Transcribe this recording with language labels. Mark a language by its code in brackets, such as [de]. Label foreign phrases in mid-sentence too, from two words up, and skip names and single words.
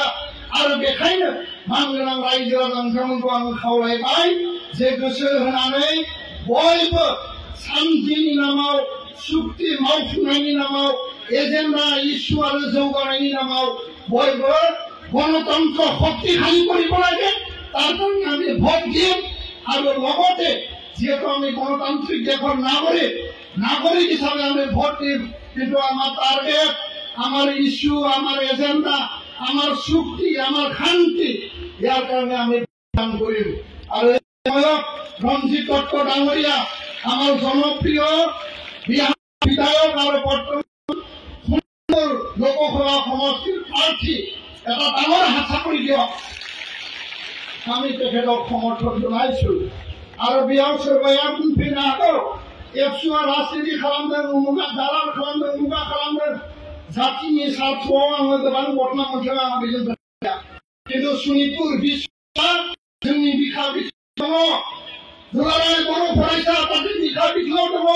[brx] आरो बेखायनो मानगोनां रायजो राजा नोंथांमोनखौ आं खावलायबाय जे गोसो होनानै बयबो शान्तिनि नामाव, सुक्ति मावफुंनायनि नामाव, एजेन्डा इस्यु आरो जौगानायनि नामाव बयबो गणतन्त्र [as] শক্তিশালী কৰিব লাগে। তাৰ কাৰণে আমি ভোট দিম। আৰু লগতে যিহেতু আমি গণতান্ত্ৰিক দেশৰ নাগৰিক হিচাপে আমি ভোট দিম। কিন্তু আমাৰ টাৰ্গেট, আমাৰ ইস্যু, আমাৰ এজেন্ডা, আমাৰ চুক্তি, আমাৰ শান্তি, ইয়াৰ কাৰণে আমি কাম কৰিম। আৰু এই সময়ত ৰঞ্জিত দত্ত ডাঙৰীয়া আমাৰ জনপ্ৰিয় বিধায়ক আৰু বৰ্তমান লোকসভা সমষ্টিৰ প্ৰাৰ্থী, এটা ডাঙৰ হাত চাপৰি দিয়ক। আমি তেখেতক সমৰ্থন জনাইছো। [brx] आरो बेयाव सोरबाया बुंफैनो हागौ एफसुआ राजनीति खालामदों, उमुगा दालाल खालामदों, उमुगा खालामदों। जातिनि स्वार्थआव आङो गोबां घटना मोनदों, आं बेजों खोनाया। खिन्थु शोणितपुर आफादनि बिखा बिखायाव दङ दुलाराय बर' फरायसा आफादनि बिखा बिखायाव दङ